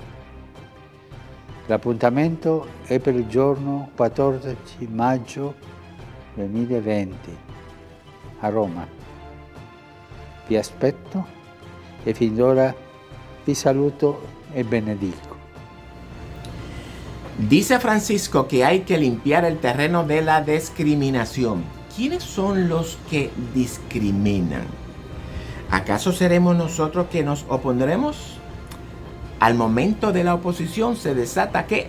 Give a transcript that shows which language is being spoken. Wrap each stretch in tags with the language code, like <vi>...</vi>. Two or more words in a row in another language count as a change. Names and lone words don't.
<it>L'appuntamento è per il giorno 14 maggio 2020 a Roma. Vi aspetto e fin d'ora vi saluto e benedico.</it> <es>Dice Francisco que hay que limpiar el terreno de la discriminación. ¿Quiénes son los que discriminan? ¿Acaso seremos nosotros que nos opondremos? Al momento de la oposición se desata ¿qué?</es>